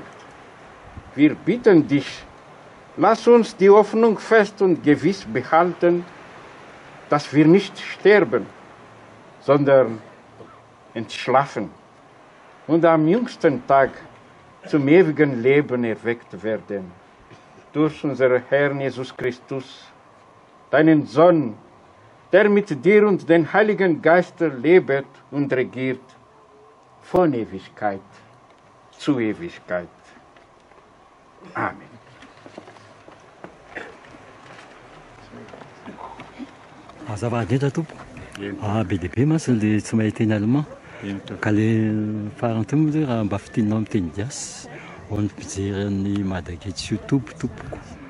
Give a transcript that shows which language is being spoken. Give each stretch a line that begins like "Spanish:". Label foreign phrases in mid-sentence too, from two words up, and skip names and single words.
German: Wir bitten dich, lass uns die Hoffnung fest und gewiss behalten, dass wir nicht sterben, sondern entschlafen und am jüngsten Tag zum ewigen Leben erweckt werden. Durch unseren Herrn Jesus Christus, deinen Sohn, der mit dir und den Heiligen Geist lebt und regiert, von Ewigkeit zu Ewigkeit. Amen.
Malagasy: Azafady tompo. Be dia be mantsy le tsy mahay teny allemand ka le farany teo moa zay raha mba fiteninao amin'ny teny gasy ho an'ny mpijery ny Madaketsy YouTube tompoko.